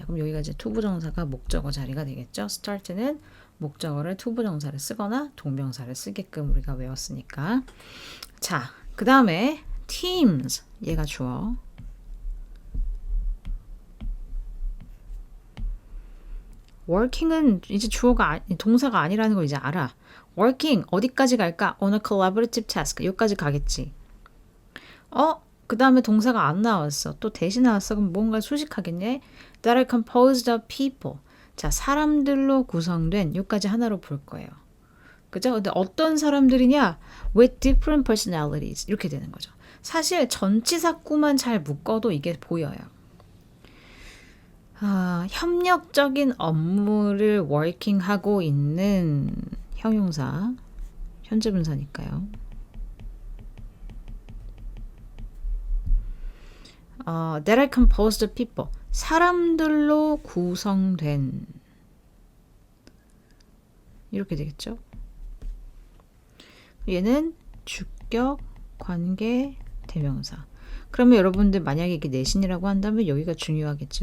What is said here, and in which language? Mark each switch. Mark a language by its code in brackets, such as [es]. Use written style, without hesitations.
[ko] 그럼 여기가 이제 투부정사가 목적어 자리가 되겠죠. start는 목적어를 투부정사를 쓰거나 동명사를 쓰게끔 우리가 외웠으니까. 자, 그 다음에 teams, 얘가 주어. working은 이제 동사가 아니라는 걸 이제 알아. working 어디까지 갈까? [en] on a collaborative task [ko] 여기까지 가겠지. 그 다음에 동사가 안 나왔어. 또 대신 나왔어. 그럼 뭔가 수식하겠네. [en] That are composed of people. [ko] 자, 사람들로 구성된 여기까지 하나로 볼 거예요. 그죠? 근데 어떤 사람들이냐? [en] With different personalities. [ko] 이렇게 되는 거죠. 사실 전치사구만 잘 묶어도 이게 보여요. 협력적인 업무를 working하고 있는 형용사. 현재 분사니까요. [en] That are composed of people. [ko] 사람들로 구성된 이렇게 되겠죠. 얘는 주격, 관계, 대명사. 그러면 여러분들 만약에 이게 내신이라고 한다면 여기가 중요하겠지.